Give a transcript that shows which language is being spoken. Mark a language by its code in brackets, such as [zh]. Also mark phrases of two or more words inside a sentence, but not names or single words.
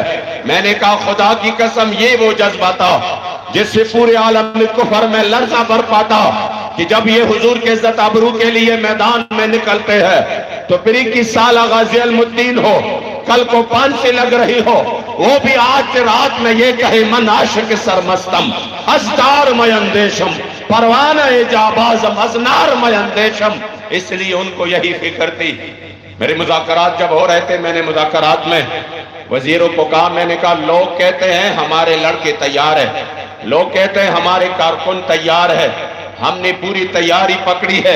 [ur] میں نے کہا خدا کی قسم یہ وہ جذبہ تھا جس سے پورے عالم کفر میں لرزہ برپا تھا کہ جب یہ حضور کے عزت آبرو کے لیے میدان میں نکلتے ہیں تو پھر 21 سالہ غازی المدین ہو، کل کو 5 سے لگ رہی ہو، وہ بھی آج رات میں یہ کہے [fa] من عاشق سرمستم ازدار میں اندیشم پروانہ جابازم ازنار میں اندیشم. [ur] اس لیے ان کو یہی فکر تھی. میرے مذاکرات جب ہو رہے تھے میں نے مذاکرات میں وزیروں کو کہا، میں نے کہا لوگ کہتے ہیں ہمارے لڑکے تیار ہیں، لوگ کہتے ہیں ہمارے کارکن تیار ہے، ہم نے پوری تیاری پکڑی ہے.